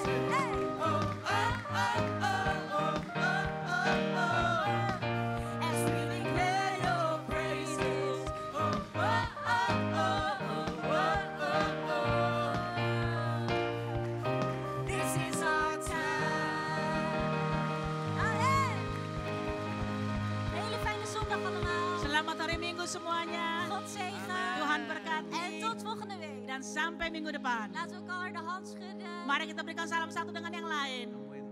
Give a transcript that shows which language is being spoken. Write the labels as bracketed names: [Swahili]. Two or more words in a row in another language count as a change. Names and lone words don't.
[English] Oh, oh, oh, oh, oh, oh, oh, oh. As we declare your praises. Oh, oh, oh, oh, oh, oh, oh, oh. This is our [Dutch] Hele fijne zondag allemaal. [Indonesian] Selamat hari Minggu semuanya. [Dutch] God zegen. [Indonesian] Tuhan berkati. [Dutch] En tot volgende week. [Indonesian] Dan sampai minggu depan. [Dutch] Laten we elkaar de hand schudden. [Indonesian] Mari kita berikan salam satu dengan yang lain.